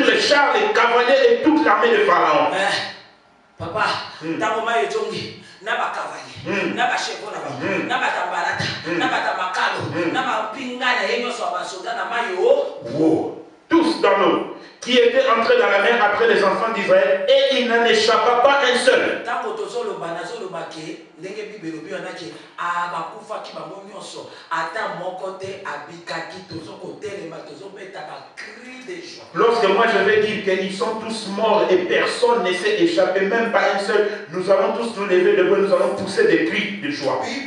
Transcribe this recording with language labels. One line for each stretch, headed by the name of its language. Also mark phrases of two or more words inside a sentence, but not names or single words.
French: chars, les cavaliers et toute l'armée de Pharaon. Papa, Tamoma Ejongi, Naba Cavalier, Naba Chevron, Naba Tabarata, Naba Tamakalo, Naba Pingana, Enyo Soda, Namayo. Tous dans l'eau, qui étaient entrés dans la mer après les enfants d'Israël, et il n'en échappa pas un seul. Lorsque moi je vais dire qu'ils sont tous morts et personne ne s'est échappé, même pas un seul, nous allons tous nous lever debout, nous allons pousser des cris de joie.